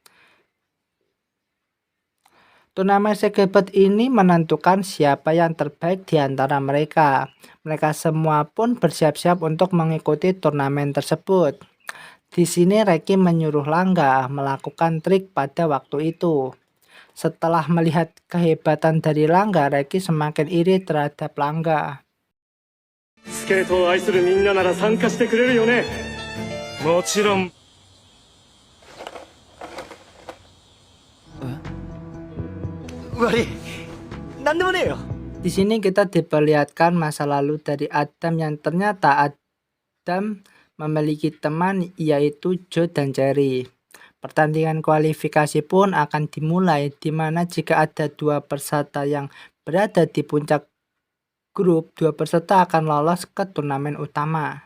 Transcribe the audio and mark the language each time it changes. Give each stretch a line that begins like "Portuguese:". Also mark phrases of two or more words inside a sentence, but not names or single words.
Indonesian: Turnamen skateboard ini menentukan siapa yang terbaik di antara mereka. Mereka semua pun bersiap-siap untuk mengikuti turnamen tersebut. Di sini Reki menyuruh Langga melakukan trik pada waktu itu. Setelah melihat kehebatan dari Langga, Reki semakin iri terhadap Langga.
Japanese: スケートを愛するみんななら参加してくれるよね。もちろん。悪い。なんでもねえよ。
Indonesian: Di sini kita diperlihatkan masa lalu dari Adam yang ternyata Adam memiliki teman yaitu Joe dan Jerry. Pertandingan kualifikasi pun akan dimulai di mana jika ada dua peserta yang berada di puncak grup, dua peserta akan lolos ke turnamen utama.